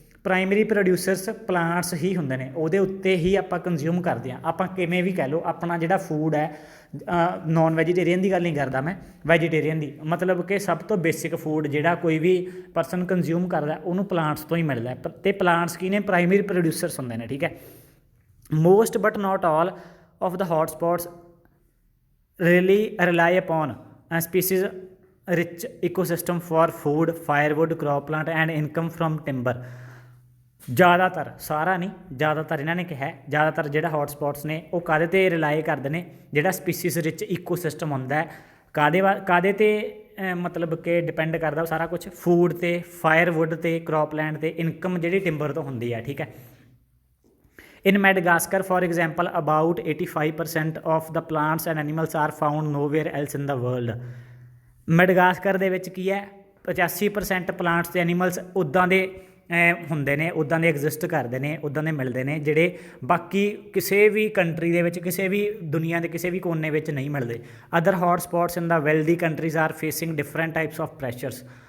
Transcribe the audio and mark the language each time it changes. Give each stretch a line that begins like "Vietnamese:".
Punjabi: Primary producers plants ਹੀ ਹੁੰਦੇ ਨੇ, ਉਹਦੇ ਉੱਤੇ ਹੀ ਆਪਾਂ ਕੰਜ਼ਿਊਮ ਕਰਦੇ ਹਾਂ। ਆਪਾਂ ਕਿਵੇਂ ਵੀ ਕਹਿ ਲਓ, ਆਪਣਾ ਜਿਹੜਾ ਫੂਡ ਹੈ, ਨੋਨ ਵੈਜੀਟੇਰੀਅਨ ਦੀ ਗੱਲ ਨਹੀਂ ਕਰਦਾ ਮੈਂ, ਵੈਜੀਟੇਰੀਅਨ ਦੀ, ਮਤਲਬ ਕਿ ਸਭ ਤੋਂ ਬੇਸਿਕ ਫੂਡ ਜਿਹੜਾ ਕੋਈ ਵੀ ਪਰਸਨ ਕੰਜ਼ਿਊਮ ਕਰਦਾ ਉਹਨੂੰ ਪਲਾਂਟਸ ਤੋਂ ਹੀ ਮਿਲਦਾ। ਅਤੇ ਪਲਾਂਟਸ ਕੀ ਨੇ? ਪ੍ਰਾਇਮਰੀ ਪ੍ਰੋਡਿਊਸਰਸ ਹੁੰਦੇ ਨੇ, ਠੀਕ ਹੈ।
English: Most but not all of the hotspots rely upon a species rich ecosystem for food, firewood, crop plant and income from timber।
Punjabi: ਜ਼ਿਆਦਾਤਰ, ਸਾਰਾ ਨਹੀਂ, ਜ਼ਿਆਦਾਤਰ ਇਹਨਾਂ ਨੇ ਕਿਹਾ, ਜ਼ਿਆਦਾਤਰ ਜਿਹੜਾ ਹੌਟਸਪੌਟਸ ਨੇ ਉਹ ਕਾਹਦੇ 'ਤੇ ਰਿਲਾਈ ਕਰਦੇ ਨੇ? ਜਿਹੜਾ ਸਪੀਸੀਜ਼ ਰਿਚ ਈਕੋਸਿਸਟਮ ਹੁੰਦਾ, ਕਾਹਦੇ 'ਤੇ ਮਤਲਬ ਕਿ ਡਿਪੈਂਡ ਕਰਦਾ ਉਹ ਸਾਰਾ ਕੁਛ? ਫੂਡ 'ਤੇ, ਫਾਇਰਵੁੱਡ 'ਤੇ, ਕ੍ਰੌਪ ਲੈਂਡ 'ਤੇ, ਇਨਕਮ ਜਿਹੜੀ ਟਿੰਬਰ ਤੋਂ ਹੁੰਦੀ ਹੈ, ਠੀਕ ਹੈ।
English: In Madagascar, for example, about 85% of the plants and animals are found nowhere else in the world।
Punjabi: ਮੈਡਗਾਸਕਰ ਦੇ ਵਿੱਚ ਕੀ ਹੈ? 85% ਪਲਾਂਟਸ ਅਤੇ ਐਨੀਮਲਸ ਉੱਦਾਂ ਦੇ ਹੁੰਦੇ ਨੇ, ਉੱਦਾਂ ਦੇ ਐਗਜ਼ਿਸਟ ਕਰਦੇ ਨੇ, ਉੱਦਾਂ ਦੇ ਮਿਲਦੇ ਨੇ, ਜਿਹੜੇ ਬਾਕੀ ਕਿਸੇ ਵੀ ਕੰਟਰੀ ਦੇ ਵਿੱਚ, ਕਿਸੇ ਵੀ ਦੁਨੀਆ ਦੇ ਕਿਸੇ ਵੀ ਕੋਨੇ ਵਿੱਚ ਨਹੀਂ ਮਿਲਦੇ।
English: Other hot spots in the wealthy countries are facing different types of pressures.